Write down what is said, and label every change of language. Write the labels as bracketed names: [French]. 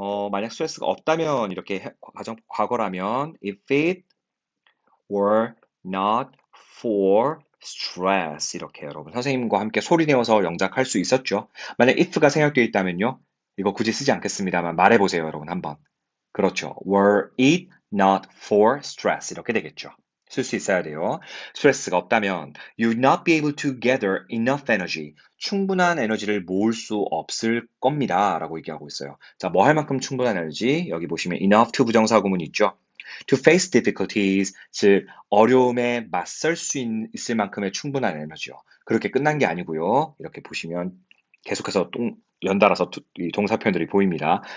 [Korean] 만약 스트레스가 없다면 이렇게 과거라면 [English] if it were not for stress [Korean] 이렇게 여러분 선생님과 함께 소리 내어서 영작할 수 있었죠. 만약 if가 생략되어 있다면요. 이거 굳이 쓰지 않겠습니다만 말해보세요 여러분 한번. 그렇죠. [English] were it not for stress [Korean] 이렇게 되겠죠. 쓸 수 있어야 돼요. 스트레스가 없다면 [English] you would not be able to gather enough energy. [Korean] 충분한 에너지를 모을 수 없을 겁니다. 라고 얘기하고 있어요. 자, 뭐 할 만큼 충분한 에너지? 여기 보시면 enough to 부정사 구문 있죠. [English] to face difficulties, [Korean] 즉 어려움에 맞설 수 있을 만큼의 충분한 에너지요. 그렇게 끝난 게 아니고요. 이렇게 보시면 계속해서 연달아서 이 동사 표현들이 보입니다.